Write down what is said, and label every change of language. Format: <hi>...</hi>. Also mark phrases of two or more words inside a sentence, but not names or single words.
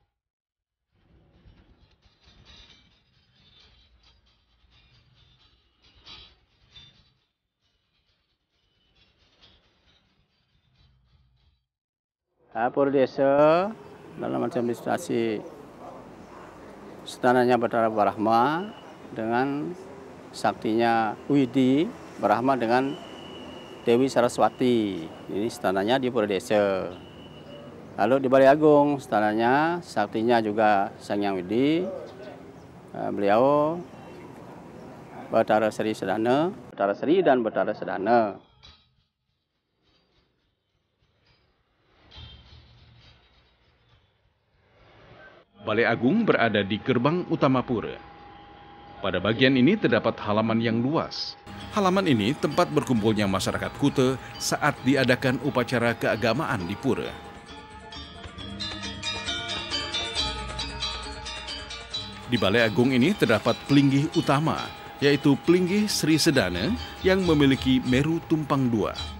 <id>Pura Desa dalam administrasi Istananya Batara Brahma dengan saktinya Widi Brahma dengan Dewi Saraswati. Ini istananya di Pura Desa. Lalu di Balai Agung, istananya saktinya juga Sang Hyang Widi. Beliau Batara Sri Sedana, Batara Sri dan Batara Sedana. Balai Agung berada di gerbang utama pura. Pada bagian ini terdapat halaman yang luas. Halaman ini tempat berkumpulnya masyarakat Kute saat diadakan upacara keagamaan di pura. Di Balai Agung ini terdapat pelinggih utama, yaitu Pelinggih Sri Sedana yang memiliki meru tumpang dua.</id>